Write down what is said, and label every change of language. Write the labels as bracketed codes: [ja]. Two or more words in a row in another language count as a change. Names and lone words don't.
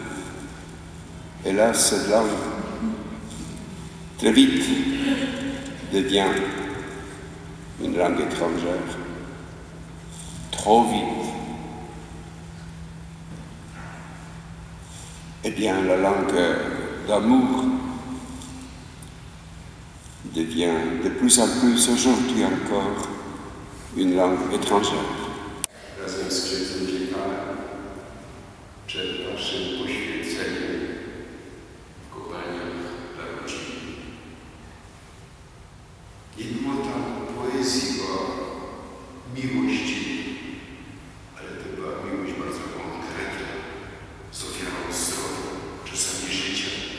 [fr] Hélas, cette langue, très vite, devient une langue étrangère trop vite, eh bien la langue d'amour devient de plus en plus aujourd'hui encore une langue étrangère. [pl] Razem z księdzem dziekanem przed waszym poświęceniem w kopalniach dla rodziny. Nie było tam poezji o miłości, ale to była miłość bardzo konkretna, z ofiarą zdrowia, czasami życia.